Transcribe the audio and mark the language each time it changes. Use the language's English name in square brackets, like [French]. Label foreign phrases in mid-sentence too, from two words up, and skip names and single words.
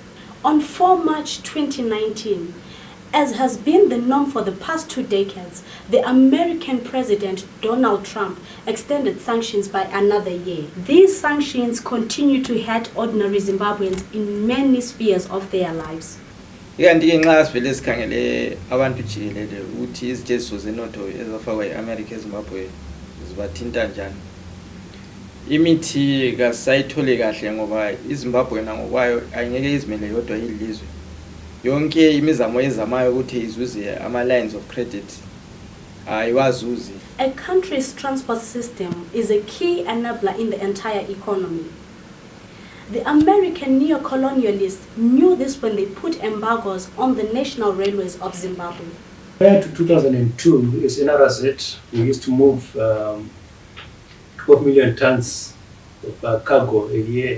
[English] On 4 March 2019, as has been the norm for the past 2 decades, the American President Donald Trump extended sanctions by another year. These sanctions continue to hurt ordinary Zimbabweans in many spheres of their lives. [North Ndebele] Ikanti-ke nxa sivele sikhangele abantu jikelele ukuthi izijeziso zenotho ezafakwa yi-America eZimbabwe zibathinta njani. Imithi kasayithole kahle ngoba iZimbabwe ngokwayo ayingeke izimele yodwa yilizwe. Yonke imizamo ezamayo ukuthi izuze ama- [English] lines of credit [North Ndebele] ayiwazuzi. [English] A country's transport system is a key enabler in the entire economy. The American neo-colonialists knew this when they put embargoes on the national railways of Zimbabwe. Prior to 2002, as NRZ, we used to move 12 million tons of cargo a year.